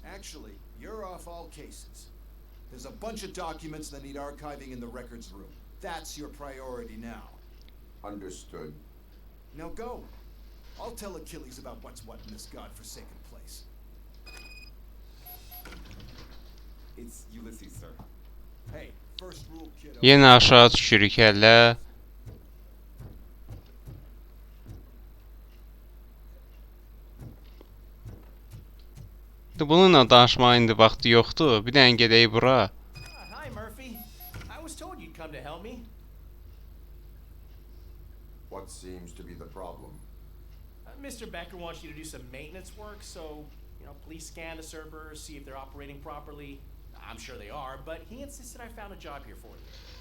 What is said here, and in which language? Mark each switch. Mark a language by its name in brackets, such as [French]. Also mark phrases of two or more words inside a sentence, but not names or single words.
[English] Actually, you're off all cases. There's a bunch of documents that need archiving in the records room. That's your priority now. Understood. Now go. I'll tell Achilles about what's what in this godforsaken place. It's Ulysses, sir. Hey, first rule, kiddo. [Azerbaijani] Yenə aşağı düşürük hələ. Bununla danışmağa indi vaxtı yoxdur. Bir dənə gedək bura. [English] Hi, Murphy. I was told you'd come to help me. What seems to be the problem? Mr. Becker wants you to do some maintenance work, so, police scan the servers, see if they're operating properly. I'm sure they are, but he insisted I found a job here for you.